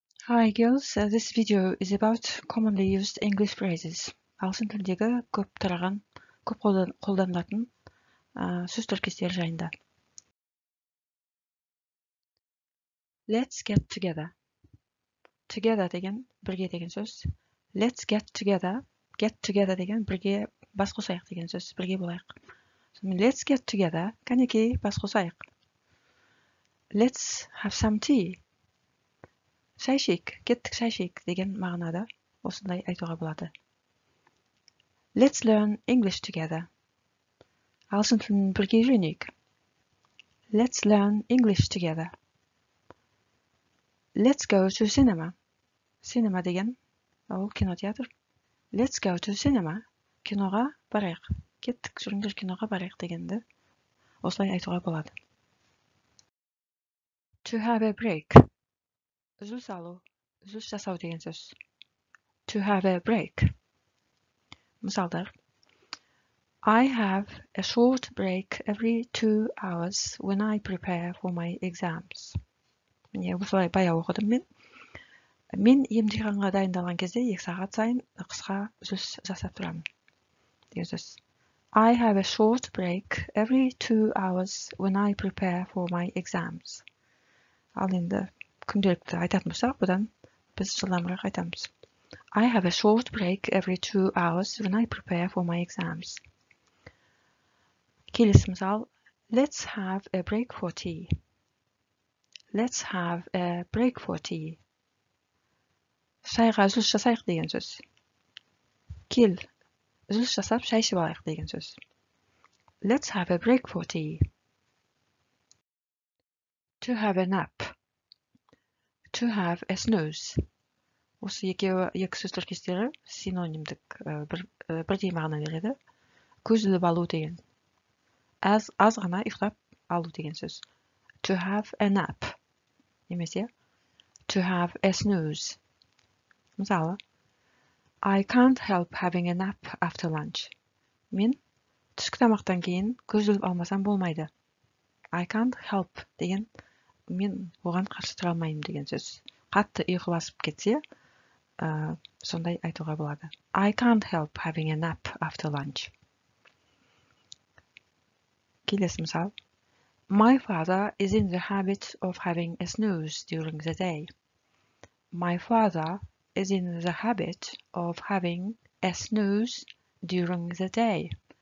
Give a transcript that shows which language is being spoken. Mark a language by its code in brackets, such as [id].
[en] Hi girls, this video is about commonly used English phrases. [kk] Ағылшын тіліндегі көп тараған, көп қолданылатын сөз тіркестері жайында. [en] Let's get together. [kk] Together деген бірге деген сөз. [en] Let's get together. [kk] Get together деген бірге бас қосайық деген сөз. Бірге болайық. [en] Let's get together. [kk] Кәнекей бас қосайық. [en] Let's have some tea. [kk] Шай ішейік, кеттік шай ішейік деген мағынада осындай айтуға болады. [en] Let's learn English together. [kk] Ағылшын тілін бірге үйренейік. [en] Let's learn English together. Let's go to cinema. [kk] Cinema деген ол кинотеатр. [en] Let's go to cinema. [kk] Киноға барайық. Кеттік, жүріңдер киноға барайық дегенді осылай айтуға болады. [en] To have a break. [kk] Үзіліс алу, үзіліс жасау деген сөз. [en] To have a break. [kk] Мысалдар. [en] I have a short break every 2 hours when I prepare for my exams. [kk] Міне, осылай баяу оқыдым мен. Мен емтиханға дайындалған кезде 2 сағат сайын қысқа үзіліс жасап тұрамын. Деген сөз. [en] I have a short break every 2 hours when I prepare for my exams. [kk] Ал енді күнделікті айтатын болсақ, бұдан біз жылдамырақ айтамыз. [en] I have a short break every 2 hours when I prepare for my exams. [kk] Келесі мысал. [en] Let's have a break for tea. Let's have a break for tea. [kk] Шайға үзіліс жасайық деген сөз. Кел, үзіліс жасап шай ішіп алайық деген сөз. [en] Let's have a break for tea. To have a nap. To have a snooze. [kk] Осы екі сөз тіркестері синонимдік бірдей мағына береді. Көз іліп алу деген. Аз ғана ұйықтап алу деген сөз. [en] To have a nap. [kk] Немесе [en] to have a snooze. [kk] Мысалы, [en] I can't help having a nap after lunch. [kk] Мен түскі тамақтан кейін көз іліп алмасам болмайды. [en] I can't help [kk] деген мен оған қарсы тұра алмаймын деген сөз. Қатты ұйқы басып кетсе, сондай айтуға болады. [en] I can't help having a nap after lunch. [kk] Келесі мысал. [en] My father is in the habit of having a snooze during the day. My father is in the habit of having a snooze during the day.